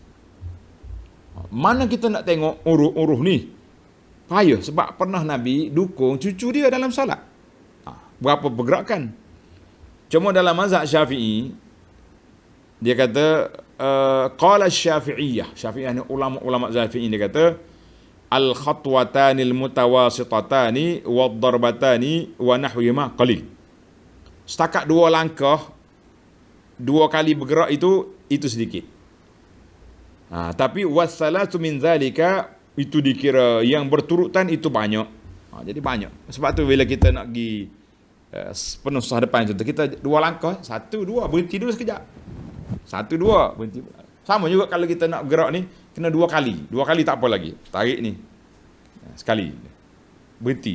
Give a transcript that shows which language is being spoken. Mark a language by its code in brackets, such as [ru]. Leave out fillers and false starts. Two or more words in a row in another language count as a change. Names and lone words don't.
[ms] Mana kita nak tengok uruf ni? Payah, sebab pernah Nabi dukung cucu dia dalam solat. Berapa pergerakan. Cuma dalam mazhab Syafi'i, dia kata [ar] قال الشافعية [ms] ni ulama Syafi'i, dia kata [ar] الخطوتان المتوسطتان والضربتان ونحوهما قليل. [ms] Setakat 2 langkah, 2 kali bergerak itu sedikit. Tapi [ar] والصلاة من ذلك, [ms] itu dikira yang berturutan itu banyak. Jadi banyak. Sebab tu bila kita nak pergi penuh susah depan contoh, kita 2 langkah, 1, 2, berhenti dulu sekejap. Satu, dua, berhenti pula. Sama juga kalau kita nak gerak ni, kena 2 kali. 2 kali tak apa lagi. Tarik ni. Sekali. Berhenti.